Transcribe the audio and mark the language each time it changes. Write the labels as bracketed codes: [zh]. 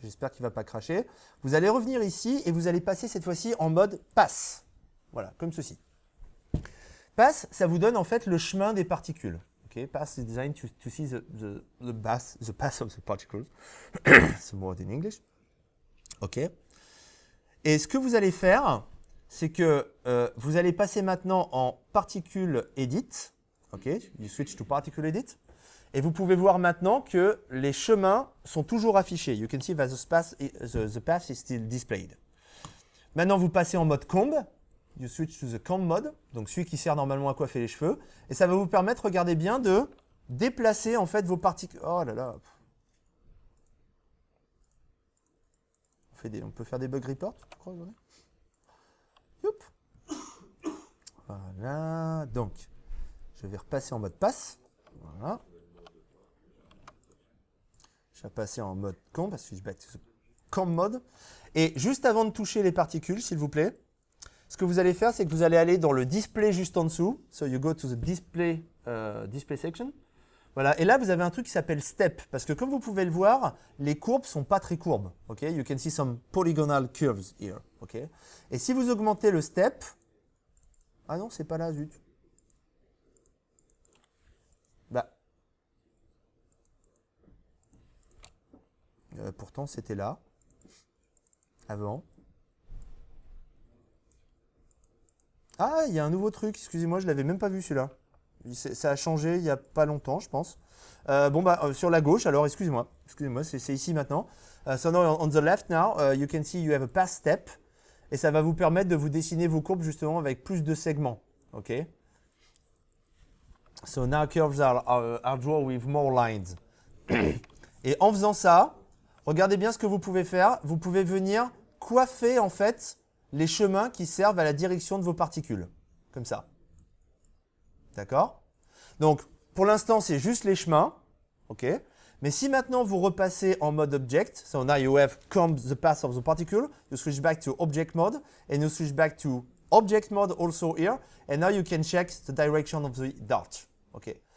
[fr] J'espère qu'il ne va pas cracher. Vous allez revenir ici et vous allez passer cette fois-ci en mode pass. Voilà, comme ceci. Pass, ça vous donne en fait le chemin des particules. [en] Okay? Pass is designed to see the path of the particles. It's a word in English. OK. [fr] Et ce que vous allez faire, c'est que vous allez passer maintenant en particle edit. OK. [en] You switch to particle edit. [fr] Et vous pouvez voir maintenant que les chemins sont toujours affichés. [en] You can see that the path is still displayed. [fr] Maintenant, vous passez en mode comb. [en] You switch to the comb mode, [fr] donc celui qui sert normalement à coiffer les cheveux. Et ça va vous permettre, regardez bien, de déplacer en fait vos particules. Oh là là. On peut faire des bug reports, je crois. Youp. Voilà. Donc, je vais repasser en mode passe. Voilà. Je vais passer en mode comb parce que je [en] back to the comb mode. [fr] Et juste avant de toucher les particules, s'il vous plaît, ce que vous allez faire, c'est que vous allez aller dans le display juste en dessous. [en] So you go to the display section. Voilà. [fr] Et là, vous avez un truc qui s'appelle step. Parce que comme vous pouvez le voir, les courbes ne sont pas très courbes. [en] Okay? You can see some polygonal curves here. Okay? [fr] Et si vous augmentez le step... Ah non, c'est pas là, zut. Bah. Pourtant, c'était là. Avant. Ah, il y a un nouveau truc, excusez-moi, je ne l'avais même pas vu celui-là. Ça a changé il n'y a pas longtemps, je pense. Sur la gauche, alors excusez-moi, c'est ici maintenant. [en] So now on the left now, you can see you have a path step. [fr] Et ça va vous permettre de vous dessiner vos courbes justement avec plus de segments. [en] OK? So now curves are drawn with more lines. [fr] Et en faisant ça, regardez bien ce que vous pouvez faire. Vous pouvez venir coiffer en fait les chemins qui servent à la direction de vos particules. Comme ça. D'accord? Donc, pour l'instant, c'est juste les chemins. [en] OK? [fr] Mais si maintenant vous repassez en mode object, [en] so now you have combed the path of the particle, you switch back to object mode, and you switch back to object mode also here, and now you can check the direction of the dart. OK?